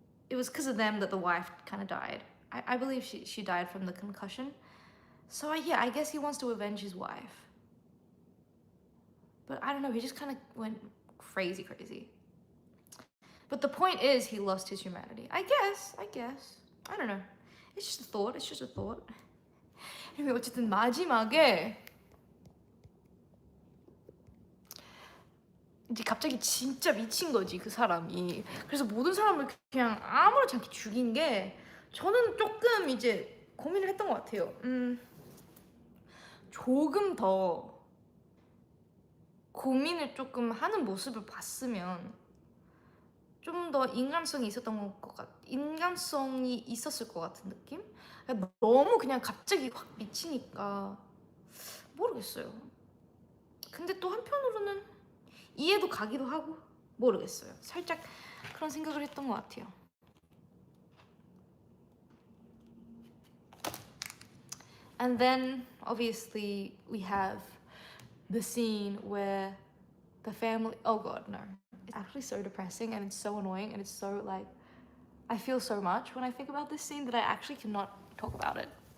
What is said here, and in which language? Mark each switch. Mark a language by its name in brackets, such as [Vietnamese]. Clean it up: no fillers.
[English] it was because of them that the wife kind of died. I believe she died from the concussion. So yeah, I guess he wants to avenge his wife. But I don't know, he just kind of went crazy. But the point is, he lost his humanity. I guess. I don't know. It's just a thought. Anyway, [Korean] 어쨌든 마지막에 이제 갑자기 진짜 미친 거지, 그 사람이. 그래서 모든 사람을 그냥 아무렇지 않게 죽인 게 저는 조금 이제 고민을 했던 것 같아요. 조금 더 고민을 조금 하는 모습을 봤으면 좀 더 인간성이 있었을 것 같은 느낌? 너무 그냥 갑자기 확 미치니까 모르겠어요. 근데 또 한편으로는 이해도 가기도 하고 모르겠어요. 살짝 그런 생각을 했던 것 같아요. [English] And then obviously we have the scene where the family, oh god, no. It's actually so depressing and it's so annoying and it's so like, I feel so much when I think about this scene that I actually cannot talk about it.